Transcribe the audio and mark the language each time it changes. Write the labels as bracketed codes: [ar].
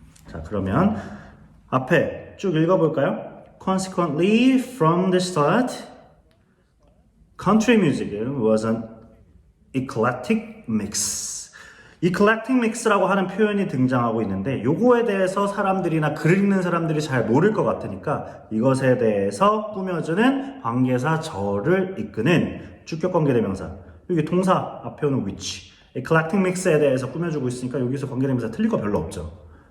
[ko] 자, 그러면 앞에 쭉 읽어볼까요? [en] Consequently, from the start, country music was an eclectic mix. [ko] eclectic mix라고 하는 표현이 등장하고 있는데 요거에 대해서 사람들이나 글 읽는 사람들이 잘 모를 것 같으니까 이것에 대해서 꾸며주는 관계사 저를 이끄는 주격관계대명사. 여기 동사 앞에 오는 which. eclectic mix에 대해서 꾸며주고 있으니까 여기서 관계대명사 틀릴 거 별로 없죠.